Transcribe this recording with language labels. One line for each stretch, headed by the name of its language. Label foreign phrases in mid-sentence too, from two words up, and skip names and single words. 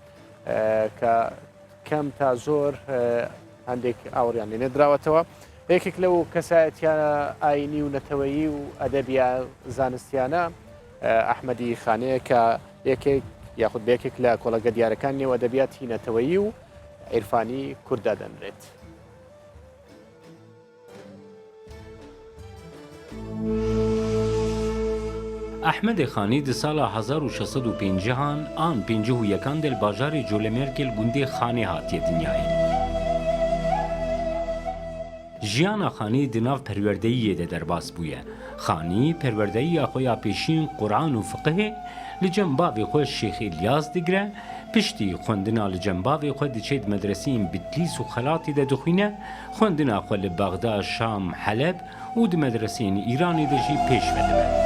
Central Kurdish: کە کەم تا زۆر هەندێک ئاوریان لێ نەدراوەتەوە یەکێک لەو کەسایەتیانە ئاینی و نەتەوەیی و ئەدەبیە زانستیانە ئەحمەدی خانەیە کە یەکێک یاخود بێکێک لە کۆڵەگە دیارەکان نێو ئەدەبیاتی نەتەوەیی و عیرفانی کووردا دەنرێت.
Kurdish: ئەحمەدی خانی di sala 1650 an 51 del bajarê Colemêrgêl gundê Xanê hatiye dinyayê. Jiyana Xanî di nav perwerdeyiyê de derbas bûye. Xanî perwerdeyiya xwe ya pêşîn Quran û fiqihê li cem bavê xwe Şêx İlyas digire, piştî xwendina li cem bavê xwe diçe di medreseyên Bitlis û Xelatê de dixwîne, xwendina xwe li Bexda, Şam, Heleb û di medreseyên Îranê de jî pêş vedibe.